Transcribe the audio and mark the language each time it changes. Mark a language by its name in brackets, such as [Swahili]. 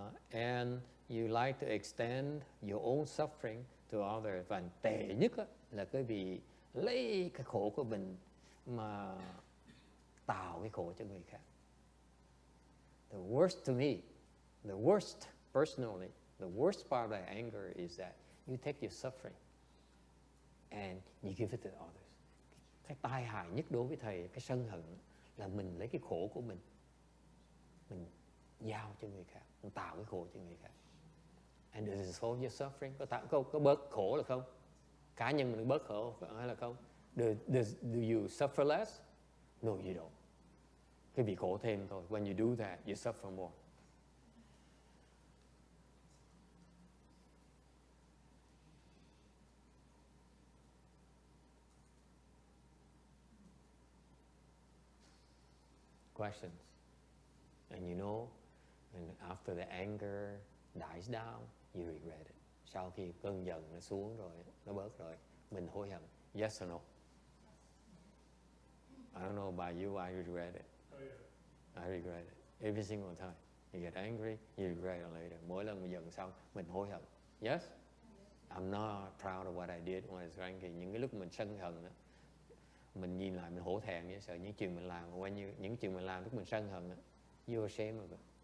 [English] And you like to extend your own suffering to others. [Vietnamese] Và tệ nhất là cái vị lấy cái khổ của mình mà tạo cái khổ cho người khác. [English] The worst to me, the worst personally, the worst part of anger is that you take your suffering and you give it to others. [Vietnamese] Cái tai hại nhất đối với thầy, cái sân hận là mình lấy cái khổ của mình giao cho người khác, mình tạo cái khổ cho người khác. [English] And does it solve your suffering? [Vietnamese] Có bớt khổ là không? Cá nhân mình bớt khổ hay là không? [English] Do you suffer less? No, you don't. [Vietnamese] Cái bị khổ thêm thôi. [English] When you do that, you suffer more. Questions? And you know, and after the anger dies down, you regret it. [Vietnamese] Sau khi cơn giận nó xuống rồi, nó bớt rồi, mình hối hận. [English] Yes or no? I don't know about you, I regret it. Oh, yeah. I regret it. Every single time. You get angry, you regret it later. [Vietnamese] Mỗi lần mình giận xong, mình hối hận. [English] Yes? I'm not proud of what I did when I was angry. [Vietnamese] Những cái lúc mình sân hận đó, mình nhìn lại mình hổ thẹn với sợ những chuyện mình làm. Những chuyện mình làm lúc mình sân hận đó, [English] you're ashamed of it.